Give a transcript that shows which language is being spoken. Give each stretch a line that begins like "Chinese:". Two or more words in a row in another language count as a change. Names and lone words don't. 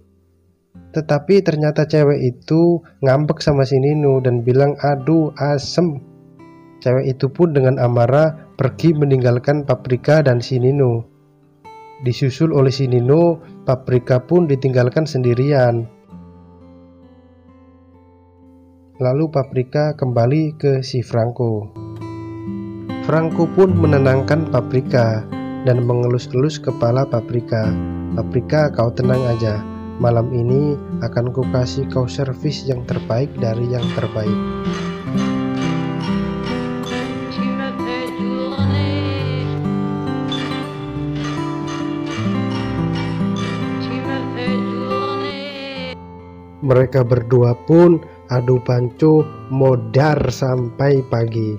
Indonesian: Tetapi ternyata cewek itu ngambek sama si Nino dan bilang, aduh asem. Cewek itu pun dengan amarah pergi meninggalkan Paprika dan si Nino. Disusul oleh si Nino, Paprika pun ditinggalkan sendirian. Lalu Paprika kembali ke si Franco. Franco pun menenangkan Paprika dan mengelus-elus kepala Paprika. Paprika, kau tenang aja, malam ini akan ku kasih kau servis yang terbaik dari yang terbaik. Mereka berdua pun adu panco modar sampai pagi.